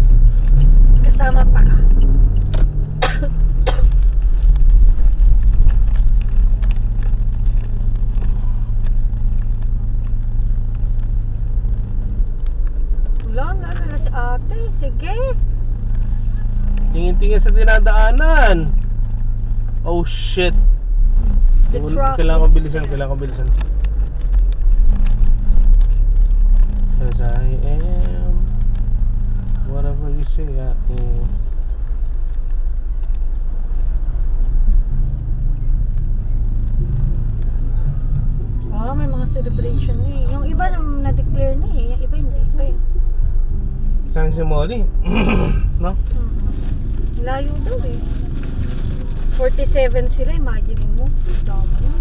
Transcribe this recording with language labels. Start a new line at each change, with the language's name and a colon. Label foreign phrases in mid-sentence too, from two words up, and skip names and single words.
Filipino: Kasama pa. Wala na si ate. Sige. Tingin-tingin sa dinadaanan.
English: Oh shit. The truck
Filipino: Kailangan ko
English: is
Filipino: bilisan,
English: there.
Filipino: kailangan ko bilisan.
English: Cause I am whatever you say I am.
Filipino: May mga celebration na eh. Yung iba na-declare na eh. Yung iba hindi pa eh. Saan si Molly? No? Layo daw eh. 47 sila, imagine mo. Dami na.